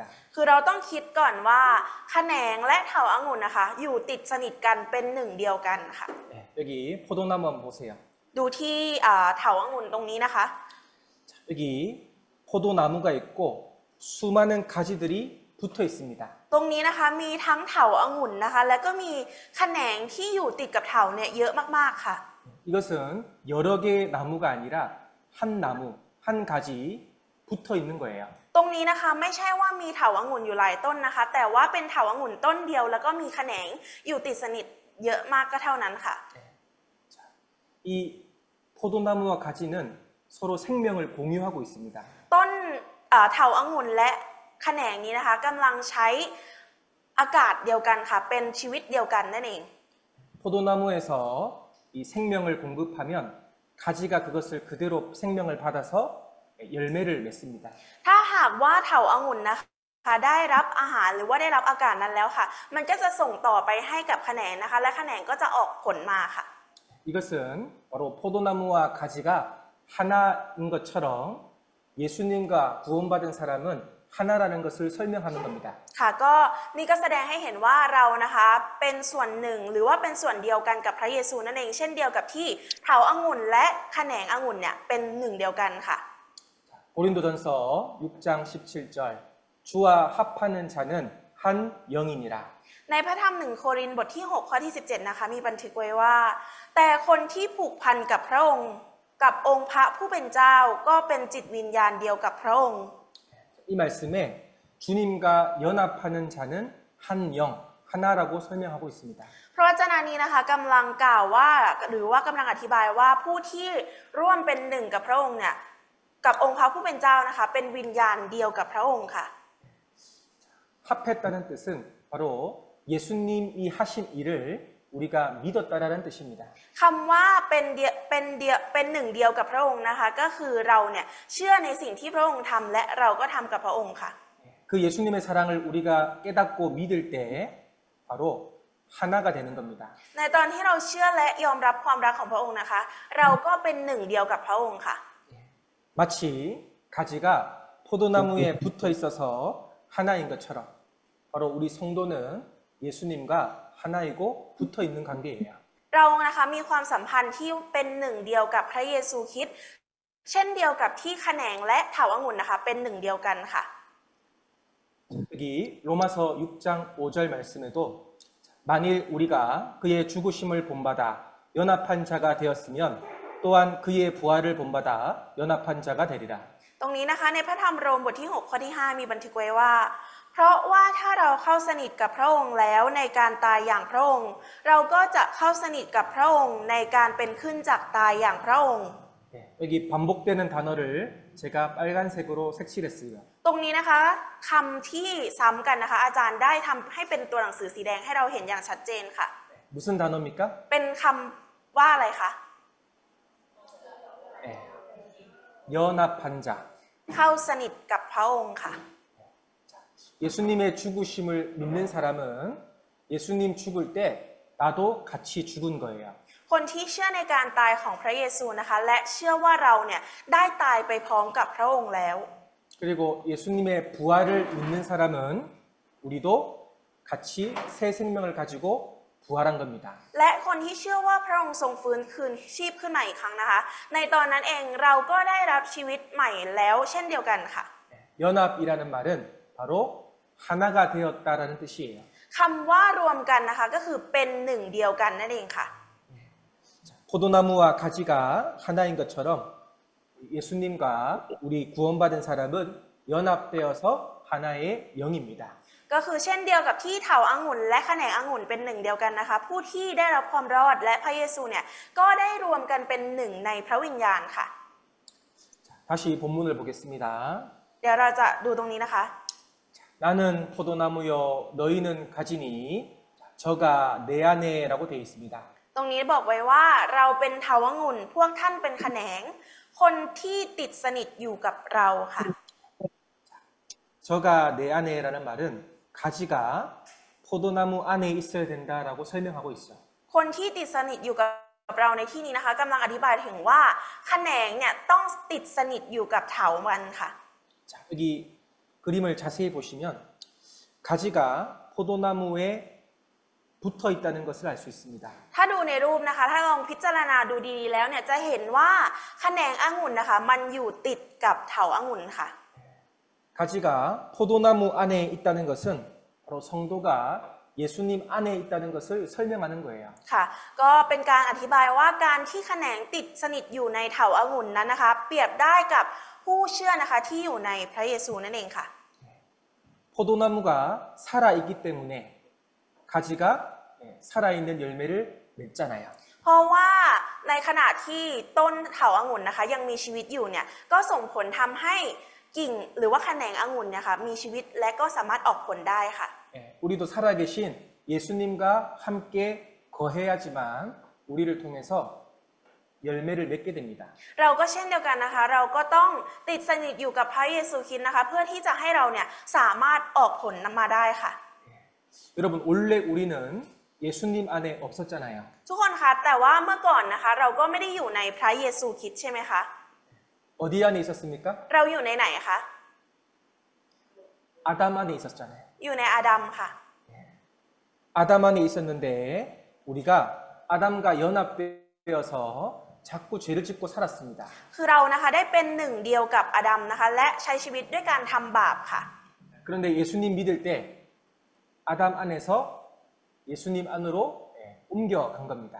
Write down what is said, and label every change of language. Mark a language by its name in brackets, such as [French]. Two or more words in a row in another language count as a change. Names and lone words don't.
[Thai] คือเราต้องคิดก่อนว่าแขนงและเถาองุ่นนะคะอยู่ติดสนิทกันเป็นหนึ่งเดียวกันค่ะ [Korean] 네, 여기 포도나무 한번 보세요. [Thai] ดูที่เถาองุ่นตรงนี้นะคะ [Korean] 여기 포도나무가 있고 수많은 가지들이 붙어 있습니다. [Thai] ตรงนี้นะคะมีทั้งเถาองุ่นนะคะและก็มีแขนงที่อยู่ติดกับเถาเนี่ยเยอะมากๆค่ะ [Korean] 이것은 여러 개의 나무가 아니라 한 나무, 한 가지 붙어 있는 거예요. [Thai] ตรงนี้นะคะไม่ใช่ว่ามีเถาองุ่นอยู่หลายต้นนะคะแต่ว่าเป็นเถาองุ่นต้นเดียวแล้วก็มีแขนงอยู่ติดสนิทเยอะมากก็เท่านั้นค่ะ [Korean] 이 포도나무와 가지는 서로 생명을 공유하고 있습니다. [Thai] ต้นเถาองุ่นและแขนงนี้นะคะกำลังใช้อากาศเดียวกันค่ะเป็นชีวิตเดียวกันนั่นเอง [Korean] 포도나무에서 이 생명을 공급하면 가지가 그것을 그대로 생명을 받아서 열매를 맺습니다. [Thai] ถ้าหากว่าเถาองุ่นนะคะได้รับอาหารหรือว่าได้รับอากาศนั้นแล้วค่ะมันก็จะส่งต่อไปให้กับแขนงนะคะและแขนงก็จะออกผลมาค่ะ [Korean] 이것은 바로 포도나무와 가지가 하나인 것처럼 예수님과 구원받은 사람은 하나라는 것을 설명하는 겁니다. [Thai] ค่ะก็นี่ก็แสดงให้เห็นว่าเรานะคะเป็นส่วนหนึ่งหรือว่าเป็นส่วนเดียวกันกับพระเยซูนั่นเองเช่นเดียวกับที่เถาองุ่นและแขนงองุ่นเนี่ยเป็นหนึ่งเดียวกันค่ะ [Korean] 고린도전서 6장 17절 주와 합하는 자는 한 영이니라. [Thai] ในพระธรรมหนึ่งโครินธ์บทที่6ข้อที่17นะคะมีบันทึกไว้ว่าแต่คนที่ผูกพันกับพระองค์กับองค์พระผู้เป็นเจ้าก็เป็นจิตวิญญาณเดียวกับพระองค์ [Korean] 이 말씀에 주님과 연합하는 자는 한 영, 하나라고 설명하고 있습니다. [Thai] พระวจนะนี้นะคะกำลังกล่าวว่าหรือว่ากำลังอธิบายว่าผู้ที่ร่วมเป็นหนึ่งกับพระองค์เนี่ยกับองค์พระผู้เป็นเจ้านะคะเป็นวิญญาณเดียวกับพระองค์ค่ะ [Korean] 합했다는 뜻은 바로 예수님이 하신 일을 우리가 믿었다라는 뜻입니다. [Thai] คำว่าเป็นหนึ่งเดียวกับพระองค์นะคะก็คือเราเนี่ยเชื่อในสิ่งที่พระองค์ทำและเราก็ทำกับพระองค์ค่ะ [Korean] 그 예수님의 사랑을 우리가 깨닫고 믿을 때 바로 하나가 되는 겁니다. [Thai] ในตอนที่เราเชื่อและยอมรับความรักของพระองค์นะคะเราก็เป็นหนึ่งเดียวกับพระองค์ค่ะ [Korean] 마치 가지가 포도나무에 붙어 있어서 하나인 것처럼 바로 우리 성도는 예수님과 하나이고 붙어 있는 관계예요. [Thai] เรานะคะมีความสัมพันธ์ที่เป็นหนึ่งเดียวกับพระเยซูคริสต์เช่นเดียวกับที่แขนงและเถาองุ่นนะคะเป็นหนึ่งเดียวกันค่ะ [Korean] 여기 로마서 6장 5절 말씀에도 만일 우리가 그의 죽으심을 본받아 연합한 자가 되었으면 또한 그의 부활을 본받아 연합한 자가 되리라. [Thai] ตรงนี้นะคะในพระธรรมโรมบทที่6ข้อที่5มีบันทึกไว้ว่าเพราะว่าถ้าเราเข้าสนิทกับพระองค์แล้วในการตายอย่างพระองค์เราก็จะเข้าสนิทกับพระองค์ในการเป็นขึ้นจากตายอย่างพระองค์ [Korean] 여기 반복되는 단어를 제가 빨간색으로 색칠했습니다. [Thai] ตรงนี้นะคะคำที่ซ้ำกันนะคะอาจารย์ได้ทำให้เป็นตัวหนังสือสีแดงให้เราเห็นอย่างชัดเจนค่ะ [Korean] 무슨 단어입니까? [Thai] เป็นคำว่าอะไรคะ [Korean] 연합한 자. [Thai] เข้าสนิทกับพระองค์ค่ะ [Korean] 예수님의 죽으심을 믿는 사람은 예수님 죽을 때 나도 같이 죽은 거예요. [Thai] คนที่เชื่อในการตายของพระเยซูนะคะและเชื่อว่าเราเนี่ยได้ตายไปพร้อมกับพระองค์แล้ว [Korean] 그리고 예수님의 부활을 믿는 사람은 우리도 같이 새 생명을 가지고 부활한 겁니다. [Thai] และคนที่เชื่อว่าพระองค์ทรงฟื้นคืนชีพขึ้นมาอีกครั้งนะคะในตอนนั้นเองเราก็ได้รับชีวิตใหม่แล้วเช่นเดียวกันค่ะ [Korean] 연합이라는 말은 바로 하나가 되었다라는 뜻이에요. [Thai] คำว่ารวมกันนะคะก็คือเป็นหนึ่งเดียวกันนั่นเองค่ะ [Korean] 포도나무와 가지가 하나인 것처럼 예수님과 우리 구원받은 사람은 연합되어서 하나의 영입니다. [Thai] ก็คือเช่นเดียวกับที่เถาองุ่นและแขนงองุ่นเป็นหนึ่งเดียวกันนะคะผู้ที่ได้รับความรอดและพระเยซูเนี่ยก็ได้รวมกันเป็นหนึ่งในพระวิญญาณค่ะ [Korean] 다시 본문을 보겠습니다. [Thai] เดี๋ยวเราจะดูตรงนี้นะคะ [Korean] 나는 포도나무여 너희는 가지니 저가 내 안에라고 되어 있습니다. [Thai] ตรงนี้บอกไว้ว่าเราเป็นเถาองุ่นพวกท่านเป็นแขนงคนที่ติดสนิทอยู่กับเราค่ะ [Korean] 저가 내 안에라는 말은 가지가 포도나무 안에 있어야 된다라고 설명하고 있어요. [Thai] คนที่ติดสนิทอยู่กับเราในที่นี้นะคะกำลังอธิบายถึงว่าแขนงเนี่ยต้องติดสนิทอยู่กับเถามันค่ะ [Korean] 자, 여기 그림을 자세히 보시면 가지가 포도나무에 붙어 있다는 것을 알 수 있습니다. [Thai] ถ้าดูในรูปนะคะถ้าลองพิจารณาดูดีๆแล้วเนี่ยจะเห็นว่าแขนงองุ่นนะคะมันอยู่ติดกับเถาองุ่นค่ะ [Korean] 가지가 포도나무 안에 있다는 것은 바로 성도가 예수님 안에 있다는 것을 설명하는 거예요. [Thai] ค่ะก็เป็นการอธิบายว่าการที่แขนงติดสนิทอยู่ในเถาองุ่นนั้นนะคะเปรียบได้กับผู้เชื่อนะคะที่อยู่ในพระเยซูนั่นเองค่ะ [Korean] 포도나무가 살아있기 때문에 가지가 살아있는 열매를 맺잖아요. [Thai] เพราะว่าในขณะที่ต้นเถาองุ่นนะคะยังมีชีวิตอยู่เนี่ยก็ส่งผลทำให้กิ่งหรือว่าแขนงองุ่นเนี่ยค่ะมีชีวิตและก็สามารถออกผลได้ค่ะ [Korean] 우리도 살아계신 예수님과 함께 거해야지만 우리를 통해서 열매를 맺게 됩니다. [Thai] เราก็เช่นเดียวกันนะคะเราก็ต้องติดสนิทอยู่กับพระเยซูคริสต์นะคะเพื่อที่จะให้เราเนี่ยสามารถออกผลมาได้ค่ะ [Korean] 여러분 원래 우리는 예수님 안에 없었잖아요. [Thai] ทุกคนคะแต่ว่าเมื่อก่อนนะคะเราก็ไม่ได้อยู่ในพระเยซูคริสต์ใช่ไหมคะ [Korean] 어디 안에 있었습니까? [Thai] เราอยู่ในไหนคะ [Korean] 아담 안에 있었잖아요. [Thai] อยู่ในอาดัมค่ะ [Korean] 아담 안에 있었는데 우리가 아담과 연합되어서 자꾸 죄를 짓고 살았습니다. [Thai] คือเรานะคะได้เป็นหนึ่งเดียวกับอาดัมนะคะและใช้ชีวิตด้วยการทำบาปค่ะ [Korean] 그런데 예수님 믿을 때 아담 안에서 예수님 안으로 옮겨간 겁니다.